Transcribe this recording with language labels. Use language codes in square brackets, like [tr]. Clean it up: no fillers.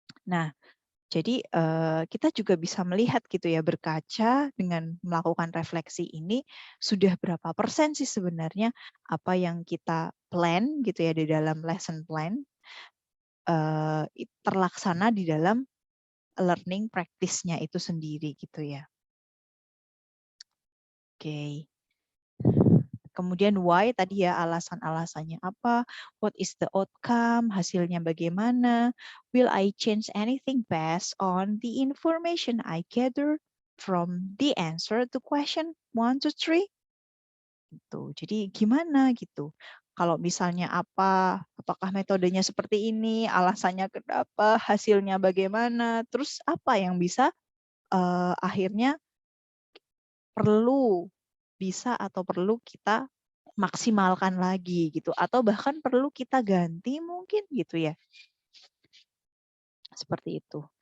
[id] Nah, jadi kita juga bisa melihat gitu ya, berkaca dengan melakukan refleksi ini sudah berapa persen sih sebenarnya apa yang kita plan gitu ya di dalam lesson plan terlaksana di dalam learning practice-nya itu sendiri gitu ya. Oke. Kemudian [en] why [id] tadi ya, alasan-alasannya apa, [en] what is the outcome, [id] hasilnya bagaimana, [en] will I change anything based on the information I gather from the answer to question 1 to 3. [id] Gitu. Jadi gimana gitu. Kalau misalnya apakah metodenya seperti ini, alasannya kenapa, hasilnya bagaimana, terus apa yang bisa akhirnya bisa atau perlu kita maksimalkan lagi gitu, atau bahkan perlu kita ganti mungkin gitu ya, seperti itu.